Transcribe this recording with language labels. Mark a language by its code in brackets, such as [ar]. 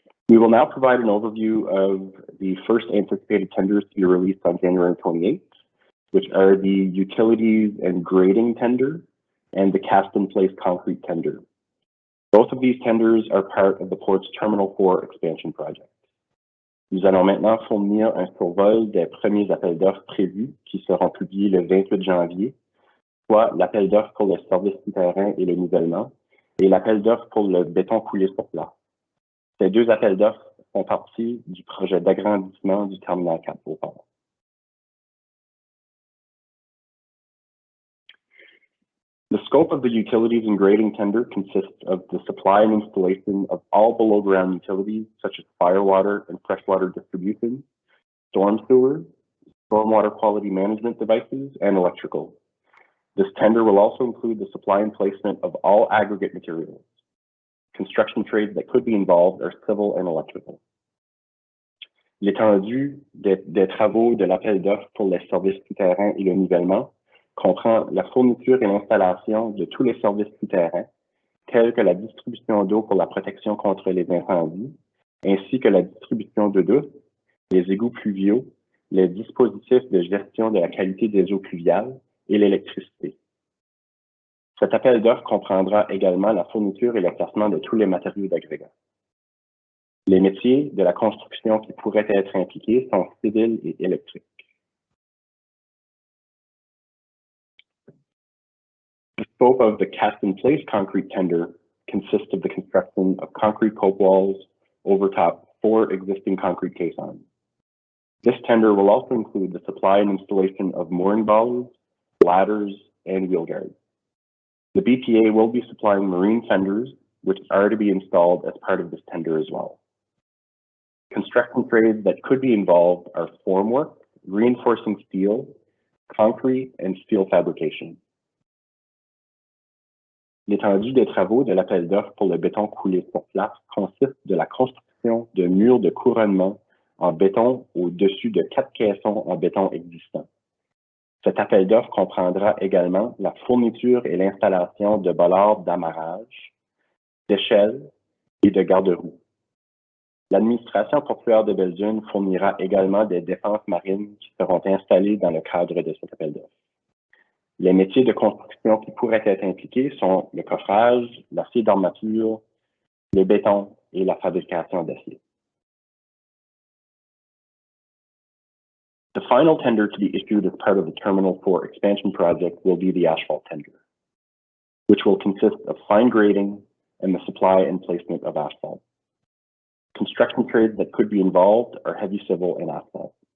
[en] We will now provide an overview of the first anticipated tenders to be released on January 28th, which are the Utilities and Grading Tender and the Cast-in-Place Concrete Tender. Both of these tenders are part of the Port's Terminal 4 expansion project. [fr] Nous allons maintenant fournir un survol des premiers appels d'offres prévus qui seront publiés le 28 janvier, soit l'appel d'offres pour le service souterrain et le nivellement, et l'appel d'offres pour le béton coulé sur place. Ces 2 appels d'offres font partie du projet d'agrandissement du terminal 4 au port. [en] The scope of the utilities and grading tender consists of the supply and installation of all below-ground utilities, such as firewater and freshwater distribution, storm sewers, stormwater quality management devices, and electrical. This tender will also include the supply and placement of all aggregate materials. Construction trades that could be involved are civil and electrical. [fr] L'étendue des travaux de l'appel d'offres pour les services souterrains et le nivellement comprend la fourniture et l'installation de tous les services souterrains, tels que la distribution d'eau pour la protection contre les incendies, ainsi que la distribution d'eau douce, les égouts pluviaux, les dispositifs de gestion de la qualité des eaux pluviales et l'électricité. Cet appel d'offres comprendra également la fourniture et le placement de tous les matériaux d'agrégat. Les métiers de la construction qui pourraient être impliqués sont civils et électriques. [en] The scope of the cast-in-place concrete tender consists of the construction of concrete cope walls over top 4 existing concrete caissons. This tender will also include the supply and installation of mooring bollards, ladders, and wheel guards. The BPA will be supplying marine fenders, which are to be installed as part of this tender as well. Construction trades that could be involved are formwork, reinforcing steel, concrete, and steel fabrication. [fr] L'étendue des travaux de l'appel d'offres pour le béton coulé sur place consiste de la construction de murs de couronnement en béton au-dessus de 4 caissons en béton existants. Cet appel d'offres comprendra également la fourniture et l'installation de bollards d'amarrage, d'échelles et de garde-roues. L'administration portuaire de Belgium fournira également des défenses marines qui seront installées dans le cadre de cet appel d'offres. Les métiers de construction qui pourraient être impliqués sont le coffrage, l'acier d'armature, le béton et la fabrication d'acier. [en] The final tender to be issued as part of the Terminal 4 expansion project will be the Asphalt Tender, which will consist of fine grading and the supply and placement of asphalt. Construction trades that could be involved are heavy civil and asphalt.